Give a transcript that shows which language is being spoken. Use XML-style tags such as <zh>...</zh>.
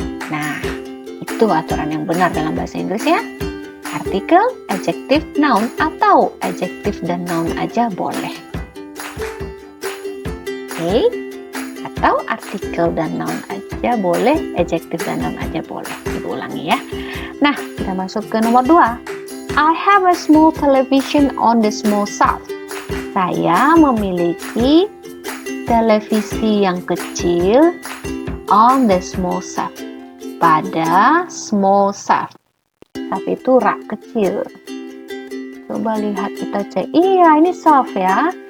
<id>Nah, itu aturan yang benar dalam bahasa Inggris ya. Artikel, adjective, noun, atau adjective dan noun aja boleh. Oke? Atau artikel dan noun aja boleh, adjective dan noun aja boleh. Ibu ulangi ya. Nah, kita masuk ke nomor 2.</id> <en>I have a small television on the small shelf.</en> <id>Saya memiliki televisi yang kecil</id> <en>on the small shelf.</en> <id>Pada small shelf. Shelf itu rak kecil. Coba lihat, kita cek. Iya, ini shelf ya.</id>